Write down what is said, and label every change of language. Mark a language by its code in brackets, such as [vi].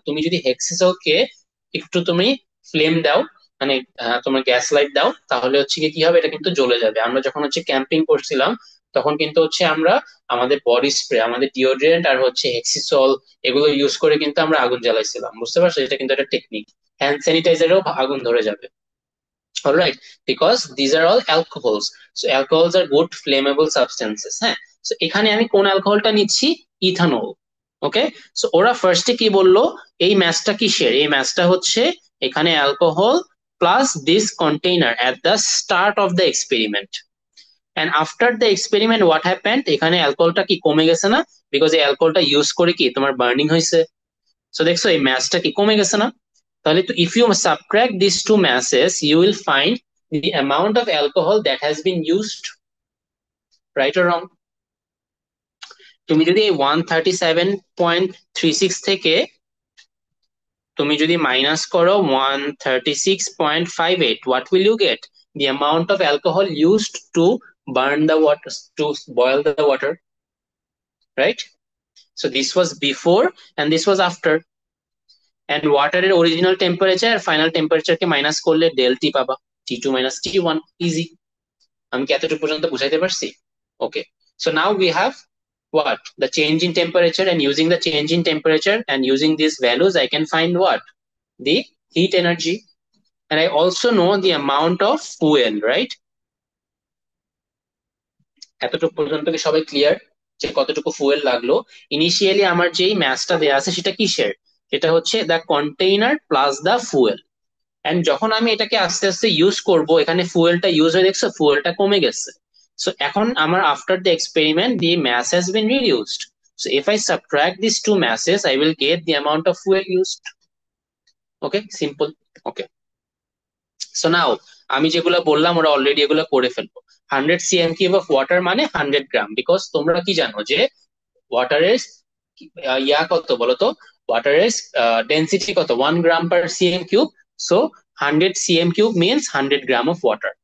[bn] তুমি যদি হেক্সিসলকে একটু তুমি ফ্লেম দাও, মানে তোমার গ্যাস লাইট দাও, তাহলে হচ্ছে কি কি হবে, এটা কিন্তু জ্বলে যাবে। আমরা যখন হচ্ছে ক্যাম্পিং করছিলাম তখন কিন্তু হচ্ছে আমরা আমাদের বডি স্প্রে, আমাদের ডিওড্রেন্ট আর হচ্ছে হেক্সিসল, এগুলো ইউজ করে কিন্তু আমরা আগুন জ্বালাইছিলাম। বুঝতে পারছো, এটা কিন্তু একটা টেকনিক। হ্যান্ড স্যানিটাইজারেও আগুন ধরে যাবে। [en] Alright, because these are all alcohols. So alcohols are good flammable substances. [bn] হ্যাঁ, so এখানে আমি কোন অ্যালকোহলটা নিচ্ছি, ইথানল। ওকে, সো ওরা ফার্স্টে কি বললো, এই ম্যাচটা কিসের, এই ম্যাচটা হচ্ছে এখানে alcohol plus this container [en] At the start of the experiment. And after the experiment what happened, [bn] এখানে অ্যালকোহলটা কি কমে গেছে না, বিকজ এই অ্যালকোহলটা ইউজ করে কি তোমার বার্নিং হয়েছে। সো দেখছো এই ম্যাচটা কি কমে গেছে না? তাহলে তো [en] if you subtract these two masses you will find the amount of alcohol that has been used, right or wrong? [bn] তুমি যদি এই 137.36 থেকে তুমি যদি মাইনাস করো 136.58, [en] what will you get? The amount of alcohol used to burn the water, to boil the water, right? So this was before and this was after. [bn] And ওয়াটারের original temperature আর final টেম্পারেচারকে minus করলে del T পাবা, T2 - T1, easy. আমি কি এতটুকু পর্যন্ত বুঝাইতে পারছি? [en] Okay, so now we have what, the change in temperature, and using the change in temperature and using these values I can find what, the heat energy. and I also know the amount of fuel, right? [bn] এতটুকু পর্যন্ত কি সবাই clear যে কতটুকু fuel লাগলো? Initially আমার যেই ম্যাথটা দেয়া আছে সেটা কিসের? সেটা হচ্ছে [en] The container plus the fuel. [bn] And যখন আমি এটাকে আস্তে আস্তে ইউজ করব, এখানে ফুয়েলটা ইউজ হয়ে দেখছো ফুয়েলটা কমে গেছে। সো এখন আমার [en] After the experiment the mass has been reduced. So if I subtract these two masses, I will get the amount of fuel used. Okay, simple. [bn] Okay, so now আমি যেগুলো বললাম ওরা অলরেডি এগুলো করে ফেলবো। 100 cm³ অফ ওয়াটার মানে 100 গ্রাম, because তোমরা কি জানো যে ওয়াটারের ইয়া কত বলতো? ওয়াটারের ডেন্সিটি কত? 1 গ্রাম/cm³। So 100 cm³ means 100 gram of water.